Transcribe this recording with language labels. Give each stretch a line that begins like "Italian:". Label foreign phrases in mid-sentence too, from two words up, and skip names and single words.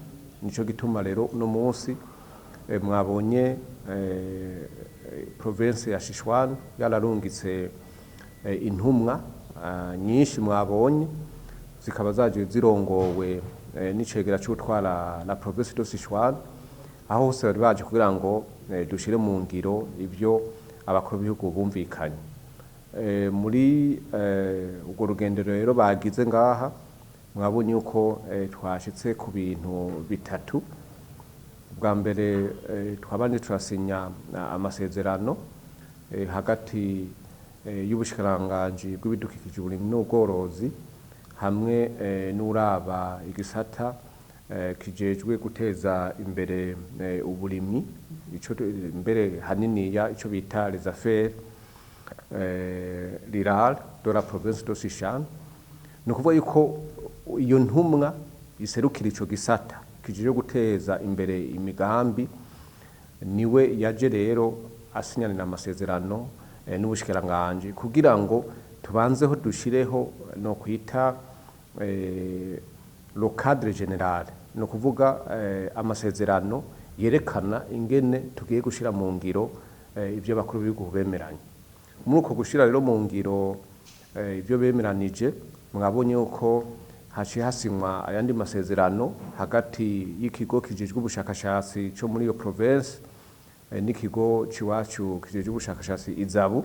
Rundi: Nico gituma rero uno munsi mwabonye province ya Sichuan yararungitse intumwa nyinshi, mwabonye zikaba zaje zirongowe n'icegera c'utwara
French: la province de Sichuan,
Rundi: aho hose bari baje kugira ngo dushire mu ngiro ivyo abakuru b'ibihugu bumvikanye. Muri urwo rugendero rero bagize ngaha, mwabonye uko twashitse ku bintu bitatu. Bwa mbere twabanje turasinya amasezerano hagati y'ubushikiranganje bw'ibidukikije, uburimyi n'ubworozi hamwe n'uraba igisata kijejwe guteza imbere uburimyi, ico mbere hanini ya ico bita
French: les affaires rurales de la province de Sichuan.
Rundi: No kuvuga yuko iyo ntumwa iserukira ico gisata kijejwe guteza imbere imigambi niwe yaje rero asinyanira amasezerano n'ubushikiranganje kugira ngo tubanzeho dushireho no kwita
French: le cadre général,
Rundi: no kuvuga amasezerano yerekana ingene tugiye gushira mu ngiro ivyo bakuru b'ibihugu bemeranye. Muri uko gushira rero mu ngiro ivyo bemeranije, mwabonye uko haciye hasinywa ayandi masezerano hagati y'ikigo kijejwe ubushakashatsi cyo muri iyo province n'ikigo ciwacu kijejwe ubushakashatsi Izabu.